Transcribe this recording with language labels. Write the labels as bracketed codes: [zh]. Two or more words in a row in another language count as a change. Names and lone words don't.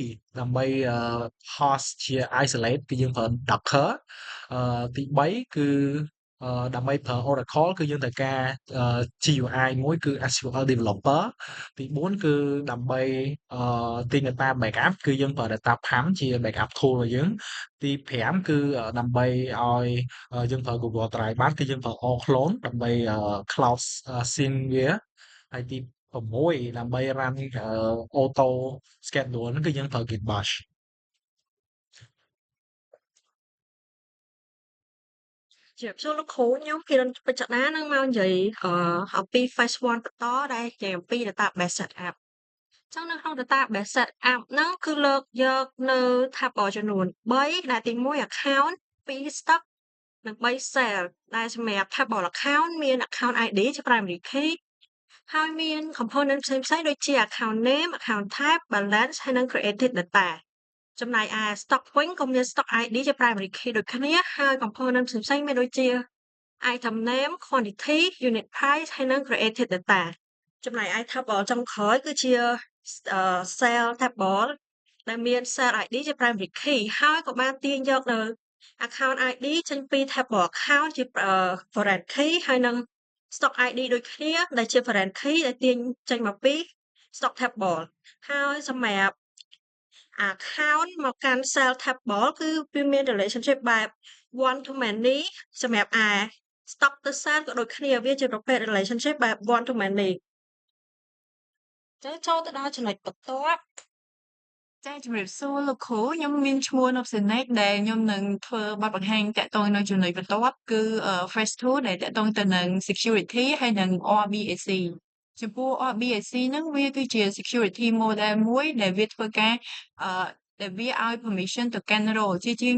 [km] ដើម្បីhost ជា isolate គឺយើងប្រើ Docker ទី3គឺដើម្បីប្រើ Oracle គឺយើងត្រូវការ GUI មួយគឺ SQL Developer ទី4គឺដើម្បីទាញ [en] data backup [km] គឺយើងប្រើ Datapam ជា [en] backup tool [km] របស់យើងទី5គឺដើម្បីឲ្យយើងប្រើ Google Drive បានគឺយើងប្រើ Allclone ដើម្បី [en] cloud sync [km] វាហើយទី6ដើម្បី [en] run auto schedule [km] ហ្នឹងគឺយើងប្រើ Git Bash ជម្រាបសួរលោកគ្រូខ្ញុំគិរនពេជ្រចនានឹងមកនិយាយអំពី phase 1 បន្តដែលនិយាយអំពី [en] database setup [km] ចឹងនៅក្នុង database setup ហ្នឹងគឺលើកយកនៅ table ចំនួន3ដែលទី1 account 2 stock និង3 cell ដែលសម្រាប់ table account មាន [en] account ID [km] ជា [en] primary key [km] ហើយមាន component ផ្សេងៗដូចជា [en] account name account type balance [km] ហើយនិង [en] created data [km] ចំណែកឯ stock វិញក៏មាន [en] stock ID [km] ជា [en] primary key [km] ដូចគ្នាហើយ component ផ្សេងៗមានដូចជា [en] item name quantity unit price [km] ហើយនិង [en] created data [km] ចំណែកឯ table ចុងក្រោយគឺជា [en] cell table [km] ដែលមាន [en] cell ID [km] ជា [en] primary key [km] ហើយក៏បានទាញយកនៅ [en] account ID [km] ចេញពី table account ជា [en] foreign key [km] ហើយនិង [en] stock ID [km] ដូចគ្នាដែលជា [en] foreign key [km] ដែលទាញចេញមកពី [en] stock table [km] ហើយសម្រាប់ account មកកាន់ [en] cell table [km] គឺវាមាន relationship បែប [en] one to many [km] សម្រាប់ឯ stock ទៅ cell ក៏ដូចគ្នាវាជាប្រភេទ relationship បែប [en] one to many [km] ចឹងចូលទៅដល់ចំណុចបន្ទាប់ ចា៎ជំរាបសួរលោកគ្រូខ្ញុំមានឈ្មោះនប់សេនីកដែលខ្ញុំនឹងធ្វើបទបង្ហាញតាក់ទងនៅចំណុចបន្ទាប់គឺ phase 2ដែលតាក់ទងទៅនឹង security ហើយនិង RBAC ចំពោះ RBAC ហ្នឹងវាគឺជា [en] security model [km] មួយដែលវាធ្វើការដែលវាឲ្យ permission ទៅកាន់ role ជាជាង